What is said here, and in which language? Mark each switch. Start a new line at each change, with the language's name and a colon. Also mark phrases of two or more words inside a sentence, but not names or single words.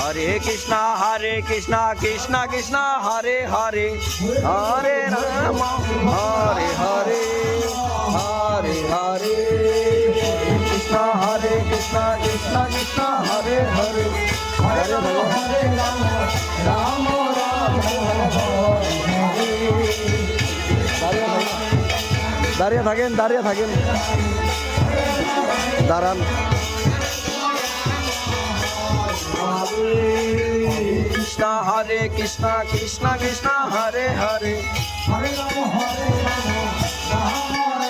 Sanskrit: कृष्ण कृष्ण कृष्ण हरे हरे हरे राम हरे हरे हरे हरे कृष्ण कृष्ण कृष्ण हरे हरे हरे राम राम राम Rama
Bangla: দাঁড়িয়ে থাকেন দাঁড়ান
Sanskrit: कृष्ण हरे कृष्ण कृष्ण कृष्ण हरे हरे हरे राम राम